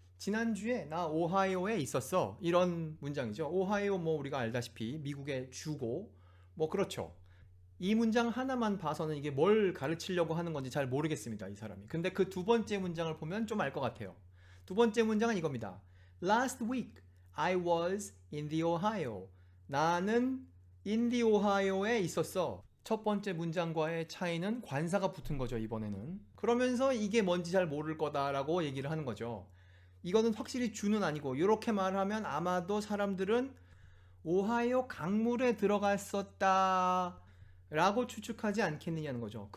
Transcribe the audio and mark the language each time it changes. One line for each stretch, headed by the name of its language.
Korean: 지난주에 나 오하이오에 있었어. 이런 문장이죠. 오하이오 우리가 알다시피 미국의 주고 그렇죠. 이 문장 하나만 봐서는 이게 뭘 가르치려고 하는 건지 잘 모르겠습니다. 이 사람이. 근데 그 두 번째 문장을 보면 좀 알 것 같아요. 두 번째 문장은 이겁니다.
English: Last week I was in the Ohio.
Korean: 나는
English: in the Ohio
Korean: 에 있었어. 첫 번째 문장과의 차이는 관사가 붙은 거죠. 이번에는. 그러면서 이게 뭔지 잘 모를 거다라고 얘기를 하는 거죠. 이거는 확실히 주는 아니고 이렇게 말하면 아마도 사람들은 오하이오 강물에 들어갔었다 라고 추측하지 않겠느냐는 거죠.